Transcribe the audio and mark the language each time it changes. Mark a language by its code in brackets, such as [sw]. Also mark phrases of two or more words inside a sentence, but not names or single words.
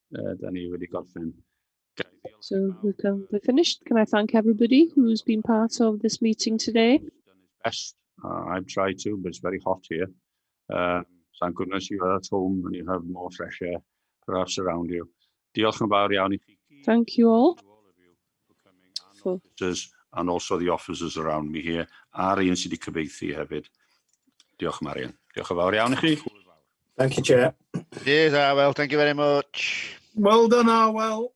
[en] Danny, you really got fun. So we're finished. Can I thank everybody who's been part of this meeting today? Best. I've tried to, but it's very hot here. Thank goodness you are at home and you have more fresh air perhaps around you. [cy] Diolch yn fawr iawn I chi. [en] Thank you all. And also the officers around me here, [cy] a'r un sydd wedi cyfieithu hefyd. Diolch Marian. Diolch yn fawr iawn I chi. [en] Thank you, Chair. Cheers, Arwell. Thank you very much. Well done, Arwell.